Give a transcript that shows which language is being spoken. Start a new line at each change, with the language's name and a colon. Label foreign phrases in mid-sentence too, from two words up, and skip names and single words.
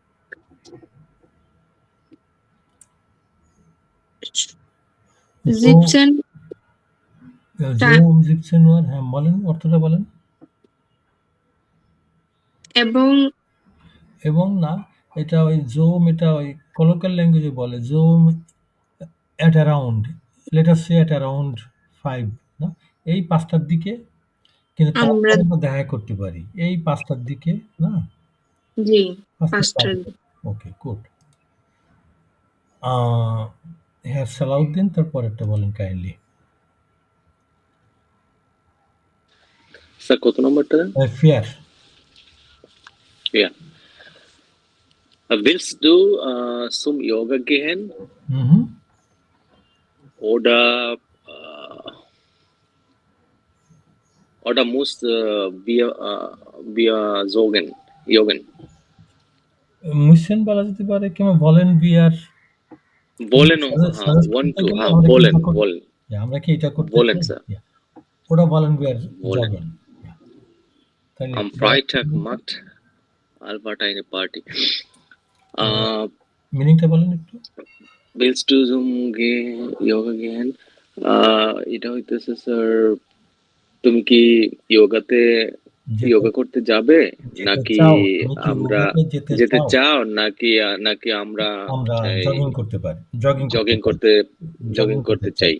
Bangla: জো 17 Uhr, হ্যাঁ বলেন, অর্থটা বলেন। এবং না, এটা ওই জোম, এটা ওই কলোকাল ল্যাঙ্গুয়েজে বলে জোম
English: at around, let us say at around 5,
Bangla: না? এই 5টার দিকে, কিন্তু তারপর আমরা দেখা করতে পারি এই 5টার দিকে, না? জি, 5টার। ওকে, গুড। হ্যাঁ, সালাউদ্দিন, তারপরেরটা বলেন কাইন্ডলি। স্যার কত নম্বরটা? ফেয়ার।
German: Ja. Willst du zum Yoga gehen? Oder musst wir joggen?
Bangla: মুসেন বলা যেতে পারে, কিংবা বলেন বিয়ার। বলেন, বলেন। আমরা কি এটা করতে বলেন স্যার। ওটা বলেন বিয়ার জগেন।
German: Am Freitag macht Albert eine Party.
Bangla: মিনিংটা বলেন একটু।
German: Willst du zum Yoga gehen?
Bangla: এটা হইতেছে স্যার, তুমি কি যোগা করতে যাবে, নাকি আমরা যেতে চাও, নাকি আমরা জগিং করতে চাই?